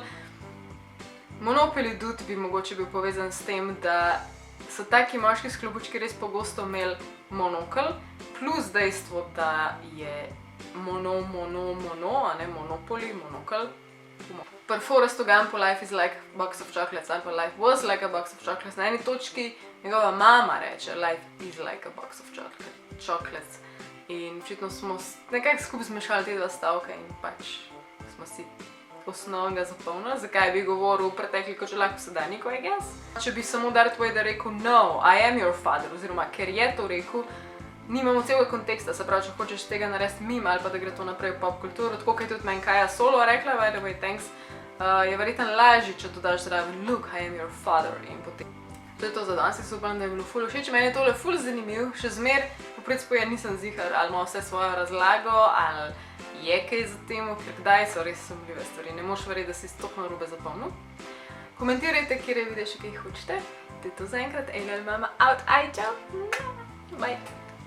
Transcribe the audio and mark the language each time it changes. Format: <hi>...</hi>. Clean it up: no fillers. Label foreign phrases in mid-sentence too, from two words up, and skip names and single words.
<sl>Monopoly Dude bi mogoče bil povezan s tem, da so taki moški s klobučki res pogosto imeli monokl, plus dejstvo, da je Monopoly, monokl. Pri Forrestu Gumpu</sl> <en>Life is like a box of chocolates</en> <sl>ali pa</sl> <en>Life was like a box of chocolates.</en> <sl>Na eni točki njegova mama reče</sl> <en>Life is like a box of chocolates.</en> <sl>In očitno smo nekako skupaj zmešali te dva stavka in pač smo si osnovnega zapomnili, zakaj bi govoril pretekli, kot že lahko sedanjiko,</sl> <en>I guess.</en> <sl>Če bi samo Darth Vader rekel</sl> <en>no, I am your father,</en> <sl>oziroma ker je to rekel, nimamo celega konteksta, se pravi, če hočeš tega narediti mimo ali pa da gre to naprej v pop kulturo, tako kot je tudi meni Kaja Solo rekla,</sl> <en>by the way, thanks,</en> <sl>je verjetno lažje, če dodaš zraven</sl> <en>look, I am your father</en> <sl>in potem. To je to za danes, jaz upam, da je bilo ful všeč, meni je tole ful zanimiv, še zmer, po principu nisem zihar, ali ima vse svojo razlago, ali je kaj za temu, ker kdaj so res sumljive stvari, ne moš verjeti, da si stopno narobe zapomnil. Komentirajte, kjer vidite še kaj hočete, to je to zaenkrat, Ejla in mama out, aj čau, bye!</sl>